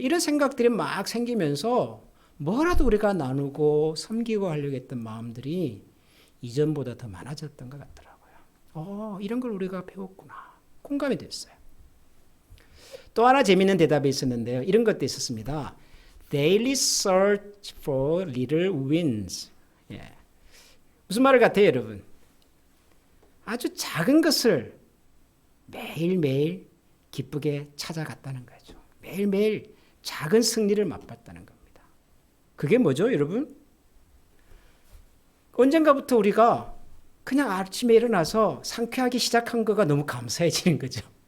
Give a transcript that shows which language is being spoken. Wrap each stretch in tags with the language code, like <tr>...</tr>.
<ko>이런 생각들이 막 생기면서 뭐라도 우리가 나누고 섬기고 하려고 했던 마음들이 이전보다 더 많아졌던 것 같더라고요. 이런 걸 우리가 배웠구나. 공감이 됐어요. 또 하나 재미있는 대답이 있었는데요. 이런 것도 있었습니다.</ko> <en>Daily search for little wins.</en> <ko>예. 무슨 말 같아요, 여러분? 아주 작은 것을 매일매일 기쁘게 찾아갔다는 거죠. 매일매일 작은 승리를 맛봤다는 겁니다. 그게 뭐죠, 여러분? 언젠가부터 우리가 그냥 아침에 일어나서 상쾌하게 시작한 거가 너무 감사해지는 거죠.</ko>